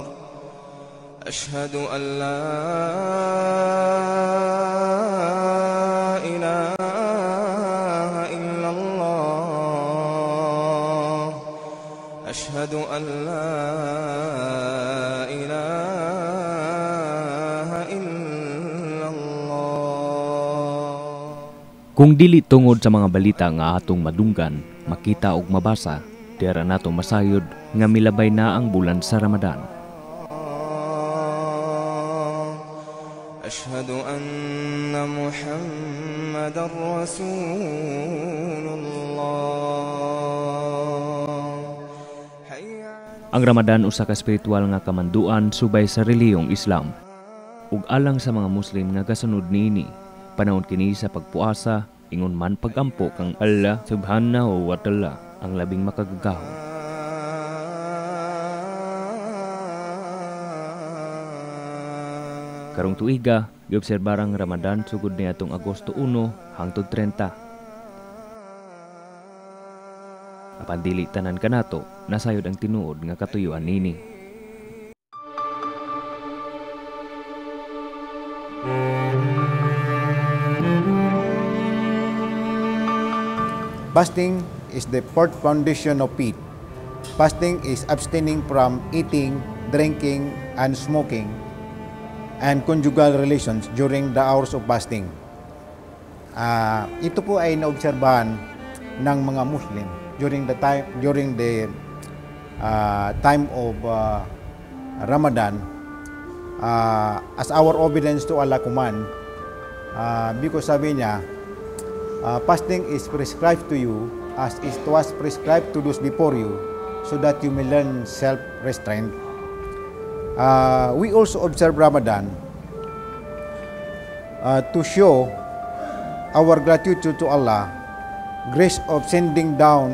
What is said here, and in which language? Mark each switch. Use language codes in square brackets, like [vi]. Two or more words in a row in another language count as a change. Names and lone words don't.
[ar] أشهد أن لا أشهد أن لا إله إلا الله. [ceb] Kung dili tungod sa mga balita nga atong madunggan, makita og mabasa, dira nato masayod nga milabay na ang bulan sa Ramadan. [ar] أشهد أن محمدا رسول الله. [ceb] Ang Ramadan usa ka spiritual nga kamanduan subay sa relihiyong Islam. Ug alang sa mga Muslim nga kasunod niini, panahon kini sa pagpuasa, ingon man pagampo kang Allah [ar] سبحانه وتعالى [ceb] ang labing makagagahon. Karong tuiga, giobserbarang Ramadan sugod niadtong Agosto 1 hangtod 30. Apan dili tanan kanato, nasayod ang tinuod nga katuyuan nini. [en] Fasting is the fourth foundation of faith. Fasting is abstaining from eating, drinking, and smoking, and conjugal relations during the hours of fasting. [tl] Ito po ay naobserbahan ng mga Muslim [en] during the time of Ramadan, as our obedience to Allah command, because [tl] sabi niya, [en] fasting is prescribed to you as it was prescribed to those before you, so that you may learn self-restraint. We also observe Ramadan to show our gratitude to Allah, grace of sending down